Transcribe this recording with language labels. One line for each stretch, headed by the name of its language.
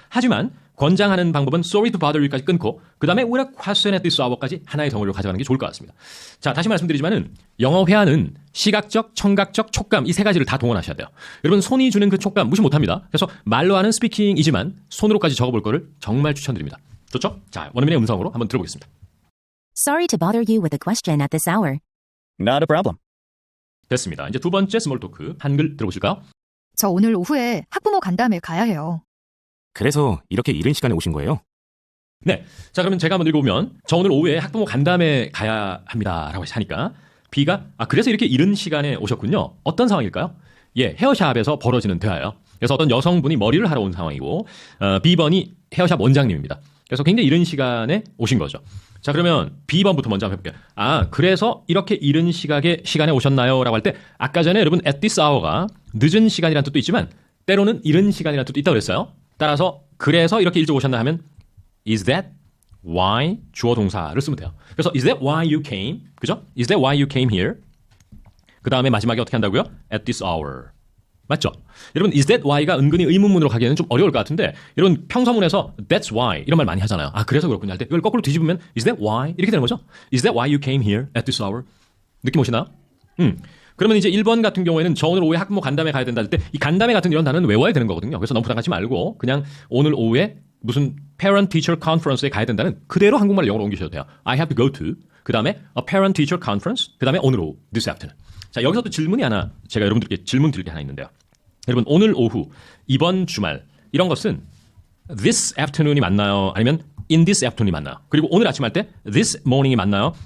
Korean: 하지만 권장하는 방법은
English: sorry to bother you
Korean: 까지 끊고 그 다음에
English: with a question at this hour
Korean: 까지 하나의 덩어리로 가져가는 게 좋을 것 같습니다. 자, 다시 말씀드리지만은 영어 회화는 시각적, 청각적, 촉감 이 세 가지를 다 동원하셔야 돼요. 여러분 손이 주는 그 촉감 무시 못합니다. 그래서 말로 하는 스피킹이지만 손으로까지 적어볼 거를 정말 추천드립니다. 좋죠? 자, 원어민의 음성으로 한번 들어보겠습니다.
English: Sorry to bother you with a question at this hour. Not a problem.
Korean: 됐습니다. 이제 두 번째 스몰 토크 한글 들어보실까요? 저 오늘 오후에 학부모 간담회 가야 해요. 그래서 이렇게 이른 시간에 오신 거예요? 네. 자, 그러면 제가 한번 읽어보면 저 오늘 오후에 학부모 간담회 가야 합니다. 라고 하니까 B가 그래서 이렇게 이른 시간에 오셨군요. 어떤 상황일까요? 예, 헤어샵에서 벌어지는 대화예요. 그래서 어떤 여성분이 머리를 하러 온 상황이고 B번이 헤어샵 원장님입니다. 그래서 굉장히 이른 시간에 오신 거죠. 자, 그러면 B번부터 먼저 한번 해볼게요. 그래서 이렇게 이른 시간에 오셨나요? 라고 할 때 아까 전에 여러분
English: at this hour
Korean: 가 늦은 시간이라는 뜻도 있지만 때로는 이른 시간이라는 뜻도 있다고 그랬어요. 따라서 그래서 이렇게 일찍 오셨나 하면
English: is that why
Korean: 주어 동사를 쓰면 돼요. 그래서
English: is that why you came?
Korean: 그죠?
English: is that why you came here?
Korean: 그 다음에 마지막에 어떻게 한다고요?
English: at this hour.
Korean: 맞죠? 여러분 is that why가 은근히 의문문으로 가기에는 좀 어려울 것 같은데 여러분 평서문에서 that's why 이런 말 많이 하잖아요. 그래서 그렇군요 할 때 이걸 거꾸로 뒤집으면
English: is that why
Korean: 이렇게 되는 거죠.
English: is that why you came here at this hour?
Korean: 느낌 오시나요? 그러면 이제 1번 같은 경우에는 저 오늘 오후에 학부모 간담회 가야 된다 할 때 이 간담회 같은 이런 단어는 외워야 되는 거거든요. 그래서 너무 부담 갖지 말고 그냥 오늘 오후에 무슨
English: parent teacher conference
Korean: 에 가야 된다는 그대로 한국말 영어로 옮기셔도 돼요.
English: I have to go to
Korean: 그 다음에
English: a parent teacher conference
Korean: 그 다음에 오늘 오후
English: this afternoon.
Korean: 자, 여기서 또 질문이 하나 제가 여러분들께 질문 드릴 게 하나 있는데요. 여러분 오늘 오후 이번 주말 이런 것은
English: this afternoon
Korean: 이 맞나요? 아니면
English: in this afternoon
Korean: 이 맞나요? 그리고 오늘 아침 할 때
English: this morning
Korean: 이 맞나요?